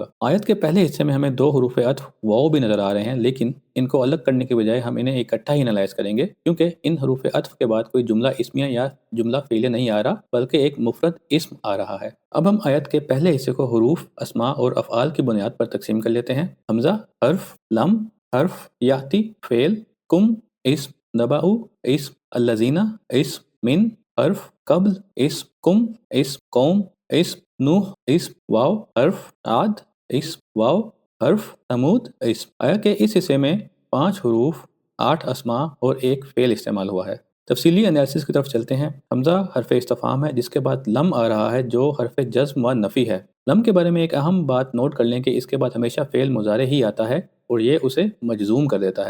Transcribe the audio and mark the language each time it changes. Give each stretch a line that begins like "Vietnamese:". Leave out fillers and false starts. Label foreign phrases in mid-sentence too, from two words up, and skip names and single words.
Urdu: آیت کے پہلے حصے میں ہمیں 2 حروف عطف واو بھی نظر آ رہے ہیں، لیکن ان کو الگ کرنے کے بجائے ہم انہیں اکٹھا ہی انالائز کریں گے، کیونکہ ان حروف عطف کے بعد کوئی جملہ اسمیہ یا جملہ فعلیہ نہیں آ رہا، بلکہ ایک مفرد اسم آ رہا ہے۔ اب ہم آیت کے پہلے حصے کو حروف، اسماء اور افعال کی بنیاد پر تقسیم کر لیتے ہیں۔ حمزہ حرف، لم حرف، یاتی فعل، کم اسم، نبأ اسم، الذین اسم، من حرف، قبل اسم، کم اسم، قوم اسم، نوح اسم، واو حرف، عاد اسم، واو حرف، ثمود اسم۔ آیت کے اس حصے میں 5 حروف، 8 اسماء اور 1 فعل استعمال ہوا ہے۔ تفصیلی انالیسس کی طرف چلتے ہیں۔ حمزہ حرف استفہام ہے، جس کے بعد لم آ رہا ہے جو حرف جزم و نفی ہے۔ لم کے بارے میں ایک اہم بات نوٹ کر لیں کہ اس کے بعد ہمیشہ فعل مضارع ہی آتا ہے اور یہ اسے مجزوم کر دیتا ہے۔